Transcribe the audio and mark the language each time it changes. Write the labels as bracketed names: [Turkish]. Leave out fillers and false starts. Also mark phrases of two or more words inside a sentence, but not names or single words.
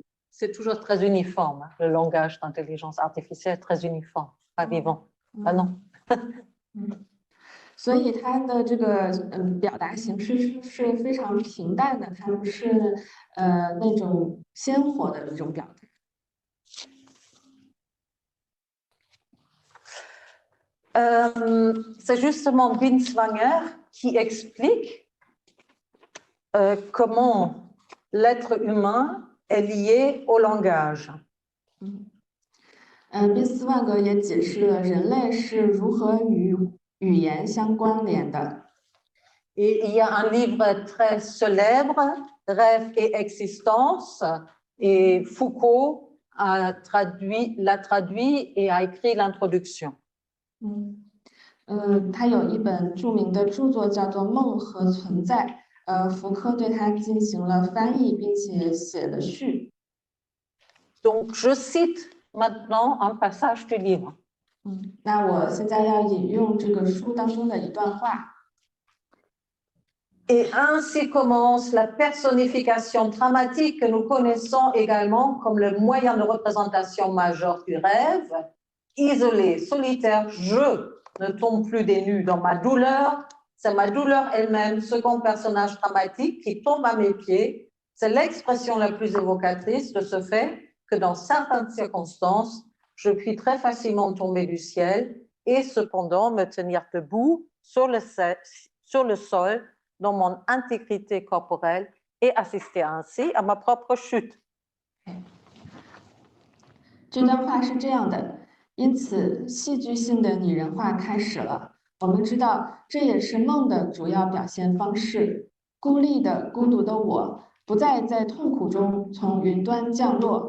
[French] C'est toujours très uniforme, hein, le langage d'intelligence artificielle est très uniforme, pas vivant. Ah non. [Chinese] 所以它的这个表达形式是非常平淡的，它不是那种鲜活的一种表达。 [French] C'est justement Binswanger qui explique comment l'être humain est lié au langage. [Chinese] 宾斯万格也解释了人类是如何与语言相关联的。 [French] Et il y a un livre très célèbre, Rêve et existence, et Foucault l'a traduit et a écrit l'introduction. [Chinese] 他有一本著名的著作叫做《梦和存在》，福柯对它进行了翻译，并且写了序。 [French] Donc, je cite maintenant un passage du livre. [Chinese] 那我现在要引用这个书当中的一段话。 [French] Et ainsi commence la personnification dramatique que nous connaissons également comme le moyen de représentation majeur du rêve. Isolé, solitaire, je ne tombe plus des nues dans ma douleur. C'est ma douleur elle-même, second personnage dramatique qui tombe à mes pieds. C'est l'expression la plus évocatrice de ce fait que dans certaines circonstances, je puis très facilement tomber du ciel et cependant me tenir debout sur le sol dans mon intégrité corporelle et assister ainsi à ma propre chute. [Chinese] 这段话是这样的，因此戏剧性的拟人化开始了。我们知道，这也是梦的主要表现方式。孤立的、孤独的我，不再在痛苦中从云端降落。